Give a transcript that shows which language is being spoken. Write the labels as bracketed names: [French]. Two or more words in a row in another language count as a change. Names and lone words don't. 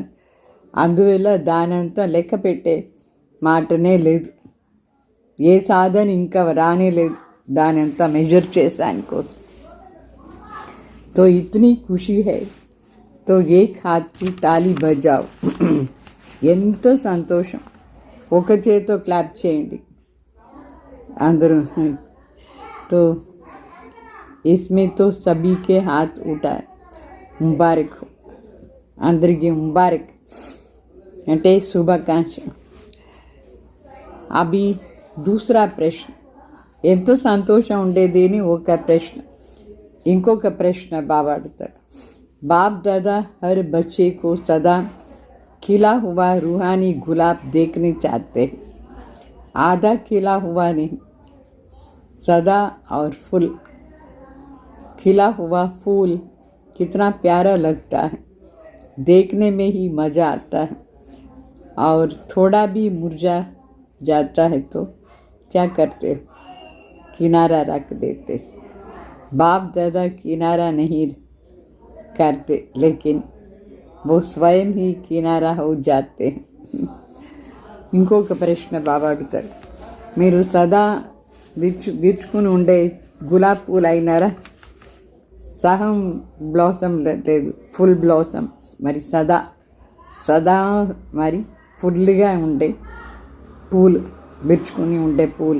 [Telugu] అందువల్ల దానంతా లెక్క పెట్టే మాటనే లేదు. ఏ సాధన ఇంకా రానే లేదు దానంతా మెజర్ చేసాని కోసం. [Hindi] तो इतनी खुशी है तो एक हाथ की ताली बजाओ. [Telugu] ఎంతో సంతోషం. ఒక చేతితో క్లాప్ చేయండి అందరూ. [Hindi] तो इसमें तो सभी के हाथ उठाए. मुबारक हो [Telugu] అందరికీ. ముబారక్ అంటే శుభాకాంక్ష. [Hindi] అవి दूसरा प्रश्न. [Telugu] ఎంతో సంతోషం ఉండేది ఒక ప్రశ్న. ఇంకొక ప్రశ్న బాబా అడుగుతారు. [Hindi] बाप दादा हर बच्चे को सदा खिला हुआ रूहानी गुलाब देखने चाहते हैं. आधा खिला हुआ नहीं, सदा और फूल. खिला हुआ फूल कितना प्यारा लगता है, देखने में ही मज़ा आता है. और थोड़ा भी मुरझा जाता है तो क्या करते? किनारा रख देते. बाप दादा किनारा नहीं करते, लेकिन वो स्वयं ही किनारा हो जाते हैं. [Telugu] ఇంకొక ప్రశ్న బాబా అడుగుతారు. మీరు సదా విరుచుకుని ఉండే గులాబ్ పూలు అయినారా? సహం బ్లాసమ్ లేదు, [English] full blossom. [Telugu] మరి సదా మరి ఫుల్గా ఉండే పూలు, విరుచుకుని ఉండే పూలు.